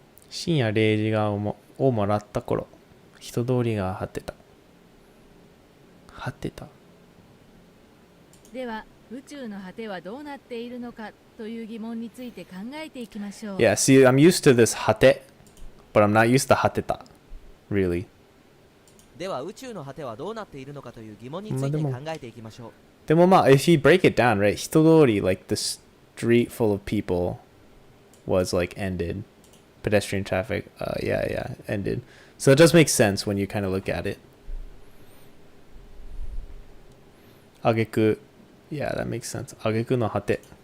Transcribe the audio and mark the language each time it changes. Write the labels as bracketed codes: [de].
[ja] 深夜0時をもらった頃、人通りが果てた。果てた。では宇宙の果てはどうなっているのかという疑問について考えていきましょう。 [en] Yeah, see, I'm used to this 果て but I'm not used to 果てた really. [ja] では宇宙の果てはどうなっているのかという疑問について考えていきましょう。でもまあ、 [en] if you break it down, right, 人通り like the street full of people was like ended. Pedestrian traffic, yeah, ended. So it does make sense when you kind of look at it. Ageku, yeah, that makes sense. [ja] Ageku no hate.